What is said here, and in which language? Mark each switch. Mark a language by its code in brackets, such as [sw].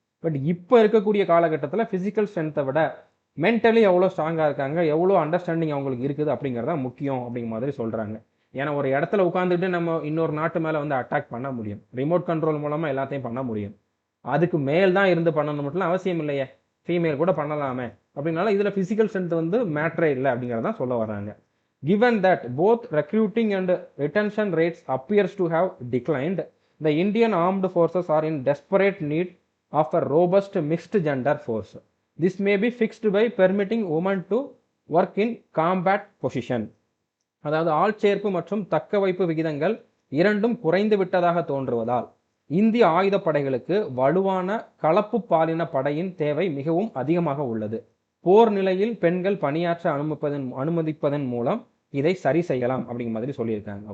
[ta] But இப்போ இருக்கக்கூடிய காலகட்டத்தில் ஃபிசிக்கல் ஸ்ட்ரென்த்தை விட மென்டலி எவ்வளோ ஸ்ட்ராங்காக இருக்காங்க, எவ்வளோ அண்டர்ஸ்டாண்டிங் அவங்களுக்கு இருக்குது அப்படிங்கிறதா முக்கியம் அப்படிங்கிற மாதிரி சொல்கிறாங்க. ஏன்னா ஒரு இடத்துல உட்காந்துட்டு நம்ம இன்னொரு நாட்டு மேலே வந்து அட்டாக் பண்ண முடியும், ரிமோட் கண்ட்ரோல் மூலமாக எல்லாத்தையும் பண்ண முடியும், அதுக்கு மேல் தான் இருந்து பண்ணணும் மட்டும் அவசியம் இல்லையே, ஃபீமேல் கூட பண்ணலாமே. அப்படின்னால இதில் ஃபிசிக்கல் ஸ்ட்ரென்த் வந்து மேட்ரே இல்லை அப்படிங்கிறதான் சொல்ல வர்றாங்க. [en] Given that both recruiting and retention rates appears to have declined, the Indian armed forces are in desperate need of a robust mixed gender force. This may be fixed by permitting women to work in combat position. [ta] அதாவது ஆள் சேர்ப்பு மற்றும் தக்க வைப்பு விகிதங்கள் இரண்டும் குறைந்து விட்டதாக தோன்றுவதால் இந்திய ஆயுதப்படைகளுக்கு வலுவான கலப்பு பாலின படையின் தேவை மிகவும் அதிகமாக உள்ளது. போர் நிலையில் பெண்கள் பணியாற்ற அனுமதிப்பதன் மூலம் இதை சரி செய்யலாம் அப்படிங்கிற மாதிரி சொல்லியிருக்காங்க.